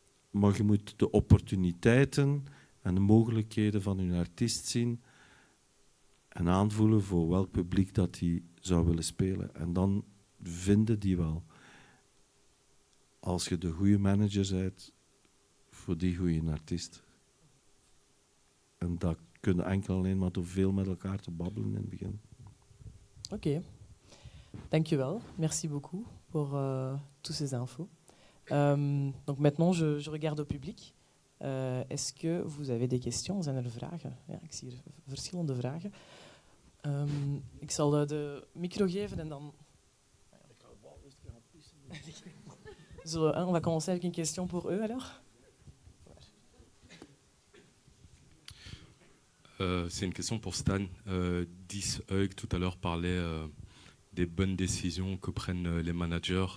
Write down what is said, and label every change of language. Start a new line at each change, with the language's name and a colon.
Dutch: Maar je moet de opportuniteiten en de mogelijkheden van je artiest zien en aanvoelen voor welk publiek dat hij zou willen spelen. En dan vinden die wel. Als je de goede manager bent voor die goede artiest. En dat kun je enkel alleen maar door veel met elkaar te babbelen in het begin. Ok. Dankjewel.
French: Merci beaucoup pour toutes ces infos. Donc maintenant, je regarde au public. Est-ce que vous avez des questions?
Dutch: Zijn er vragen? Ja, ik zie hier verschillende vragen. Ik zal de micro geven en dan...
French: On va commencer avec une question pour eux alors. C'est une question pour Stan. Dis Hug tout à l'heure parlait des bonnes décisions que prennent les managers.